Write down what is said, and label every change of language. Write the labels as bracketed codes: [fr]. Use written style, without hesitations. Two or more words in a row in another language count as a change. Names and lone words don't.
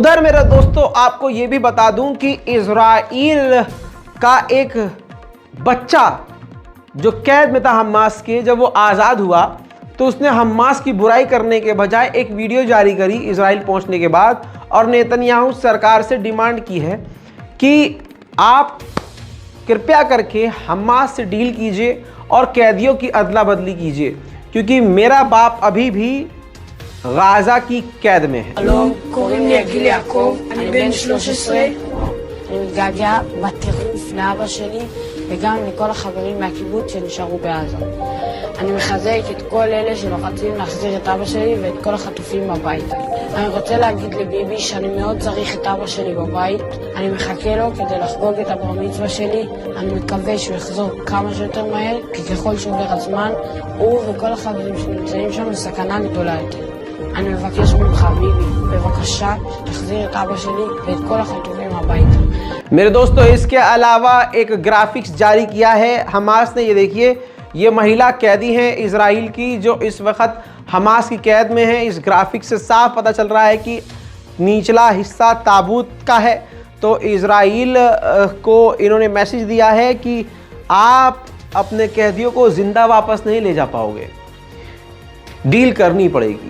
[hi] उधर मेरे दोस्तों आपको ये भी बता दूं कि इजराइल का एक बच्चा जो कैद में था हमास के, जब वो आज़ाद हुआ तो उसने हमास की बुराई करने के बजाय एक वीडियो जारी करी इजराइल पहुंचने के बाद, और नेतन्याहू सरकार से डिमांड की है कि आप कृपया करके हमास से डील कीजिए और कैदियों की अदला बदली कीजिए, क्योंकि मेरा बाप अभी भी गाजा की कैद में है। [he] שלום, קוראים לי עגיל יעקב, אני בן 13, אני מתגעגע בטירוף לאבא שלי וגם לכל החברים מהקיבוץ שנשארו בעזה. אני מחזק את כל אלה שלוחצים להחזיר את אבא שלי ואת כל החטופים הביתה. אני רוצה להגיד לביבי שאני מאוד צריך את אבא שלי בבית. אני מחכה לו כדי לחגוג את הבר מצווה שלי. אני מקווה שהוא יחזור כמה שיותר מהר, כי ככל שעובר הזמן, הוא וכל החברים שנמצאים שם בסכנה גדולה יותר. אני מבקש ממך ביבי, בבקשה שתחזיר את אבא שלי ואת כל החטופים הביתה. [hi] मेरे दोस्तों, इसके अलावा एक ग्राफिक्स जारी किया है हमास ने। ये देखिए, ये महिला कैदी हैं इजराइल की जो इस वक्त हमास की कैद में है। इस ग्राफिक्स से साफ पता चल रहा है कि निचला हिस्सा ताबूत का है। तो इजराइल को इन्होंने मैसेज दिया है कि आप अपने कैदियों को ज़िंदा वापस नहीं ले जा पाओगे, डील करनी पड़ेगी।